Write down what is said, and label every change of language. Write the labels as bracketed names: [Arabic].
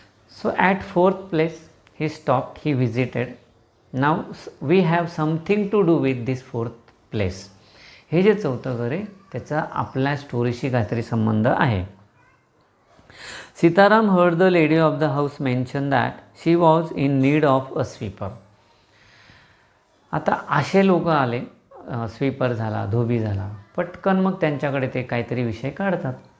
[English] So at fourth place he stopped, he visited. Now we have something to do with this fourth place. [Marathi] हे जे चौथं घर आहे त्याचा आपल्या स्टोरीशी काहीतरी संबंध आहे. [English] Sitaram heard the lady of the house mention that she was in need of a sweeper. [Marathi] आता असे लोक आले, स्वीपर झाला, धोबी झाला, पटकन मग त्यांच्याकडे ते काहीतरी विषय काढतात.